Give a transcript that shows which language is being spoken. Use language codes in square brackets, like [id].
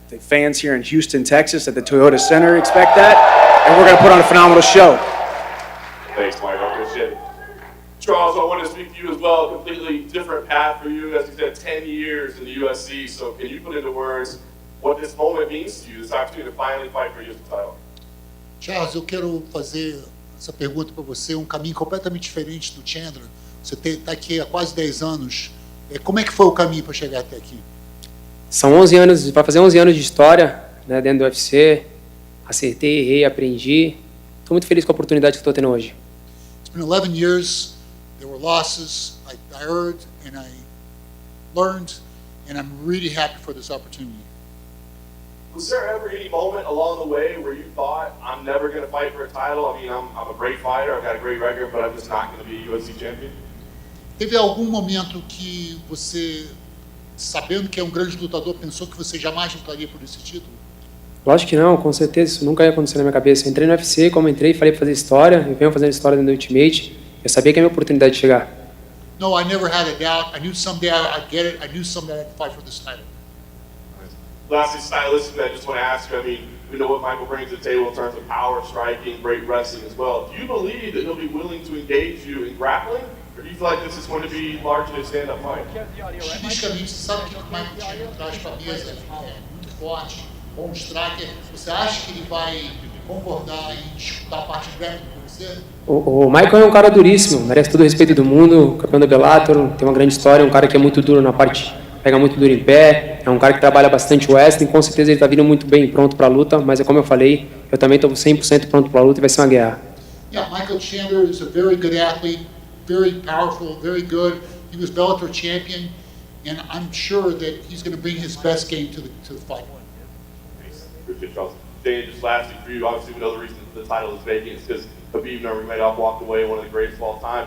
[en] The fans here in Houston, Texas, at the Toyota Center expect that, and we're going to put on a phenomenal show. Thanks, Mike. I appreciate it. Charles, I want to speak to you as well. A completely different path for you. As you said, 10 years in the UFC. So can you put into words what this moment means to you, this opportunity to finally fight for your title? [pt] Charles, eu quero fazer essa pergunta para você. Um caminho completamente diferente do Chandler. Você está aqui há quase 10 anos. Como é que foi o caminho para chegar até aqui? São 11 anos, vai fazer 11 anos de história, né, dentro do UFC. Acertei, errei, aprendi. Estou muito feliz com a oportunidade que estou tendo hoje. [en] It's been 11 years. There were losses. I heard and I learned, and I'm really happy for this opportunity. Was there ever any moment along the way where you thought, I'm never going to fight for a title? I mean, I'm a great fighter, I've got a great record, but I'm just not going to be a UFC champion? [pt] Teve algum momento que você, sabendo que é um grande lutador, pensou que você jamais lutaria por esse título? Lógico que não, com certeza, isso nunca ia acontecer na minha cabeça. Eu entrei no UFC, como entrei, falei para fazer história, eu venho fazendo história dentro do Ultimate, eu sabia que é a minha oportunidade de chegar. [en] No, I never had a doubt. I knew someday I'd get it. I knew someday I'd fight for this title. Lastly, stylistically, I just want to ask you, I mean, we know what Michael brings to the table in terms of power, striking, great wrestling as well. Do you believe that he'll be willing to engage you in grappling? Or do you feel like this is going to be largely a stand-up fight? [pt] Estilisticamente, sabe que o Michael Chandler traz para a mesa é muito forte, bom striker. Você acha que ele vai concordar em disputar a parte grande com você? O Michael é um cara duríssimo, merece todo o respeito do mundo, campeão da Bellator, tem uma grande história, um cara que é muito duro na parte, pega muito duro em pé, é um cara que trabalha bastante o wrestling, com certeza ele está vindo muito bem pronto para a luta, mas é como eu falei, eu também estou 100% pronto para a luta e vai ser uma guerra. [en] Yeah, Michael Chandler is a very good athlete, very powerful, very good. He was Bellator champion, and I'm sure that he's going to bring his best game to the fight. Appreciate Charles. Dan, just lastly for you, obviously we know the reason the title is vacant is because Khabib Nurmagomedov walked away, one of the greatest of all time.